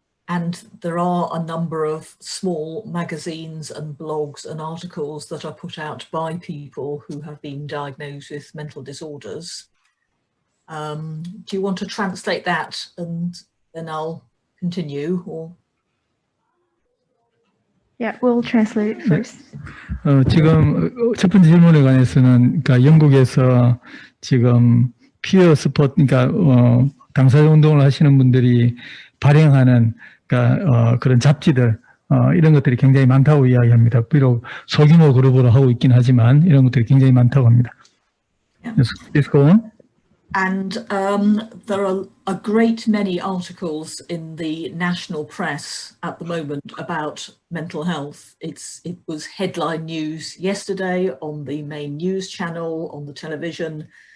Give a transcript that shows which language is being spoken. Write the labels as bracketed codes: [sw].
[en] And there are a number of small magazines and blogs and articles that are put out by people who have been diagnosed with mental disorders. Do you want to translate that and then I'll continue? Or Yeah, we'll translate it first. [ko] 지금 첫 번째 질문에 관해서는 그러니까 영국에서 지금 피어 스포트, 그러니까 당사자 운동을 하시는 분들이 발행하는 그러니까 그런 잡지들 이런 것들이 굉장히 많다고 이야기합니다. 비록 소규모 그룹으로 하고 있긴 하지만 이런 것들이 굉장히 많다고 합니다. [en] Please go on. And there are a great many articles in the national press at the moment about mental health. It was headline news yesterday on the main news channel, on the television.